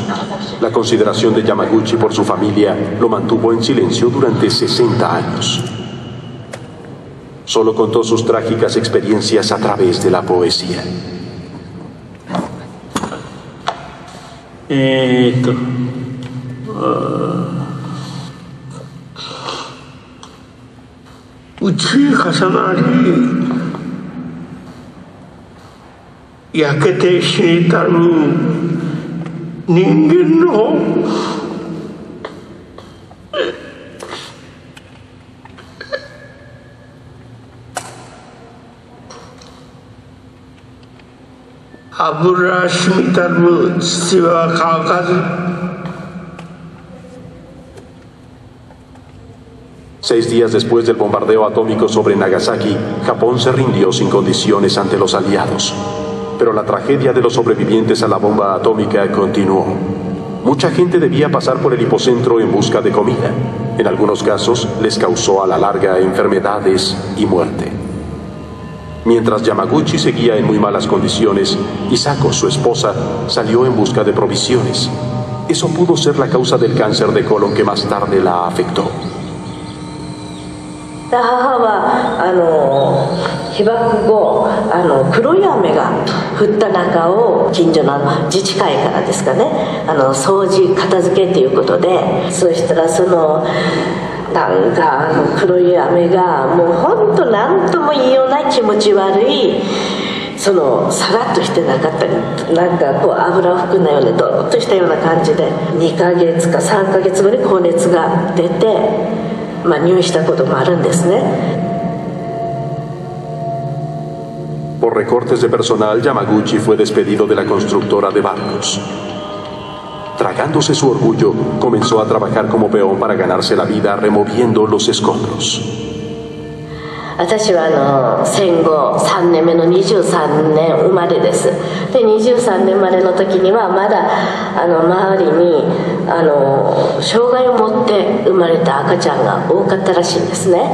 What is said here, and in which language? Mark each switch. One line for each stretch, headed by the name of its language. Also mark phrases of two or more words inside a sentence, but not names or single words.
Spanish: La consideración de Yamaguchi por su familia lo mantuvo en silencio durante 60 años. Solo contó sus trágicas experiencias a través de la poesía.
Japanese: うち重なり焼けて死にたる人間の油染みたる土は乾かず
Spanish: 6 días después del bombardeo atómico sobre Nagasaki, Japón se rindió sin condiciones ante los aliados. Pero la tragedia de los sobrevivientes a la bomba atómica continuó. Mucha gente debía pasar por el hipocentro en busca de comida. En algunos casos, les causó a la larga enfermedades y muerte. Mientras Yamaguchi seguía en muy malas condiciones, Hisako, su esposa, salió en busca de provisiones. Eso pudo ser la causa del cáncer de colon que más tarde la afectó.
Japanese: 母は被爆後黒い雨が降った中を近所の自治会からですかね掃除片付けということでそうしたらなんか黒い雨がもう本当何とも言いようない気持ち悪いさらっとしてなかったりなんかこう油を含んだようなドロッとしたような感じで2ヶ月か3ヶ月後に高熱が出て。入院したこともあるんですね。
Spanish: Por recortes de personal, Yamaguchi fue despedido de la constructora de barcos. Tragándose su orgullo, comenzó a trabajar como peón para ganarse la vida removiendo los escombros.
Japanese: 私は戦後3年目の23年生まれです。で23年生まれの時にはまだ周りに障害を持って生まれた赤ちゃんが多かったらしいんですね。